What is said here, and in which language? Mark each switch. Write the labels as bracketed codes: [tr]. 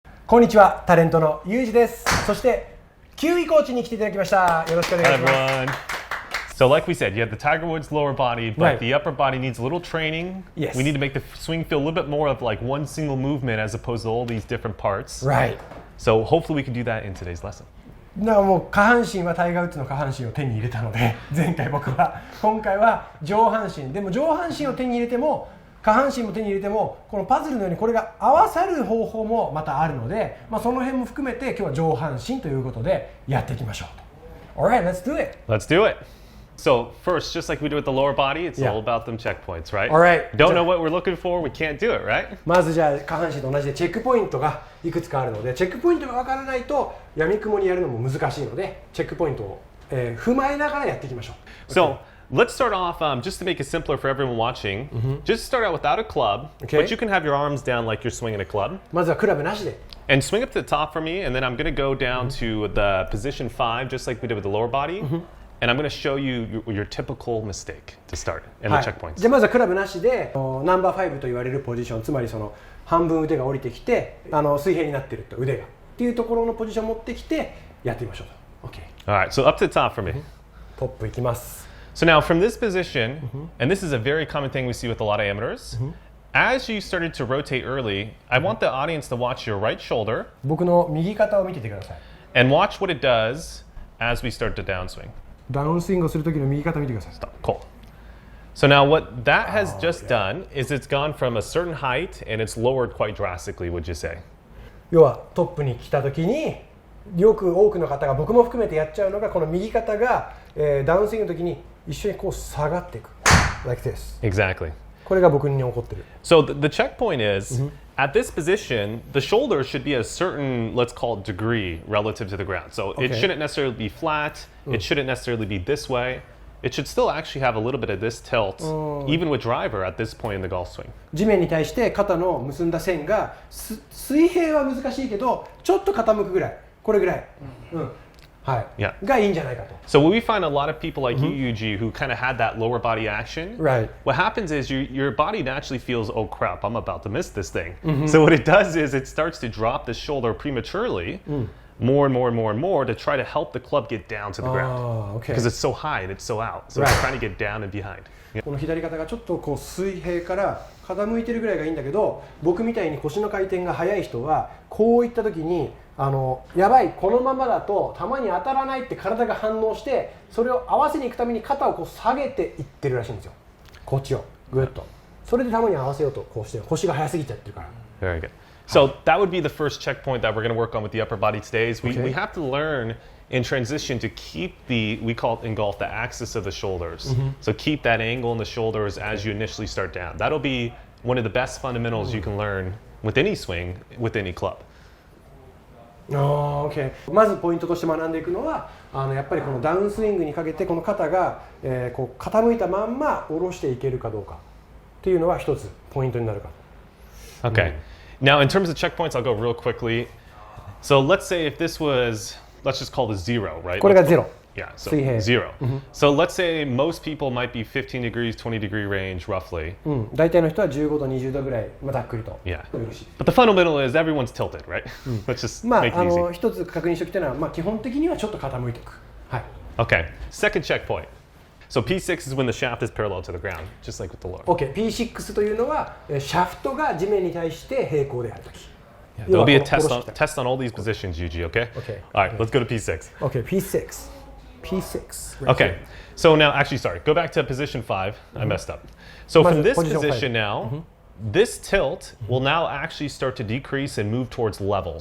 [ja] こんにちは、タレントのゆうじです。そしてキウイコーチに来ていただきました。よろしくお願いします。 [en] Hi everyone. So like we said, you have the Tiger Woods lower body, but the upper body needs a little training. Yes. We need to make the swing feel a little bit more of like one single movement as opposed to all these different parts. Right. So hopefully we can do that in today's lesson. [ja] もう下半身はタイガー・ウッズの下半身を手に入れたので、前回僕は、今回は上半身でも上半身を手に入れても下半身も手に入れてもこのパズルのようにこれが合わさる方法もまたあるので、その辺も含めて今日は上半身ということでやっていきましょうと。 [en] Alright, let's do it. Let's do it. So first, just like we do with the lower body, it's all about them checkpoints, right? Alright. Don't know what we're looking for, we can't do it, right? [ja] まずじゃあ下半身と同じでチェックポイントがいくつかあるので、チェックポイントが分からないと闇雲にやるのも難しいので、チェックポイントを、踏まえながらやっていきましょう。 [en] So let's start off, just to make it simpler for everyone watching, just start out without a club, but you can have your arms down like you're swinging a club. [ja] まずはクラブなしで。 [en] And swing up to the top for me, and then I'm going to go down to the position 5, just like we did with the lower body. And I'm going to show you your typical mistake to start and the checkpoints. [ja] じゃあまずはクラブなしでナンバー5と言われるポジション、つまりその半分腕が降りてきて水平になってると腕がっていうところのポジションを持ってきてやってみましょう。 [en] OK。 All right, so up to the top for me. [ja] トップいきます。 [en] So now from this position, and this is a very common thing we see with a lot of amateurs, as you started to rotate early, I want the audience to watch your right shoulder [ja] 僕の右肩を見ててください。 [en] and watch what it does as we start to downswing. [ja] ダウンスイングをする時の右肩見てください。 [en] Stop. Cool. So now what that has just done is it's gone from a certain height and it's lowered quite drastically, would you say? [ja] 要はトップに来た時によく多くの方が僕も含めてやっちゃうのがこの右肩が、ダウンスイングの時に一緒にこう下がっていく [en] like this. Exactly. [ja] これが僕に起こってる。 [en] So the checkpoint is, at this position, the shoulder should be a certain, let's call it degree relative to the ground. So it shouldn't necessarily be flat, it shouldn't necessarily be this way. It should still actually have a little bit of this tilt, even with driver at this point in the golf swing. [ja] 地面に対して肩の結んだ線が水平は難しいけどちょっと傾くぐらい、これぐらい、はい、がいいんじゃないかと。 [en] So we find a lot of people like you, Yuji, who kind of had that lower body action. Right. What happens is your body naturally feels, oh crap, I'm about to miss this thing. So what it does is it starts to drop the shoulder prematurely, more and more and more and more to try to help the club get down to the ground. Okay. Because it's so high and it's so out. So it's trying to get down and behind. [ja] この左肩がちょっとこう水平から傾いてるぐらいがいいんだけど、僕みたいに腰の回転が速い人はこういった時にやばい、このままだと球に当たらないって体が反応して、それを合わせに行くために肩をこう下げていってるらしいんですよ。こっちをグッと。それで球に合わせようとこうして、腰が速すぎちゃってるから。 [en] Very good. So that would be the first checkpoint that we're going to work on with the upper body today. Is we have to learn in transition to keep we call it in golf the axis of the shoulders. So keep that angle in the shoulders as you initially start down. That'll be one of the best fundamentals you can learn with any swing, with any club. Okay. [ja] まずポイントとして学んでいくのはやっぱりこのダウンスイングにかけてこの肩が、こう傾いたまんま下ろしていけるかどうかっていうのは一つポイントになるかと。 [en] Okay. Now in terms of checkpoints, I'll go real quickly. So let's say if this was, let's just call this 0, right? [ja] これが0。 [en] Yeah, so [ja] 水平。 0. [en] So let's say most people might be 15 degrees, 20 degree range roughly. [ja] 大体の人は15度、20度ぐらい、ざっくりと。 [en] Yeah. But the fundamental is everyone's tilted, right? Let's just make it easy. [ja] 一つ確認しておきたいのは、基本的にはちょっと傾いていく。はい。 [en] Okay. Second checkpoint. So P6 is when the shaft is parallel to the ground, just like with the lower. [ja] OK、P6 というのはシャフトが地面に対して平行であるとき。 [en] There'll be a test on all these positions, Yuji, okay? Okay. All right, let's go to P6. OK、P6。 P6. Okay. So now, actually, sorry, go back to position 5. I messed up. So from this position now, this tilt will now actually start to decrease and move towards level.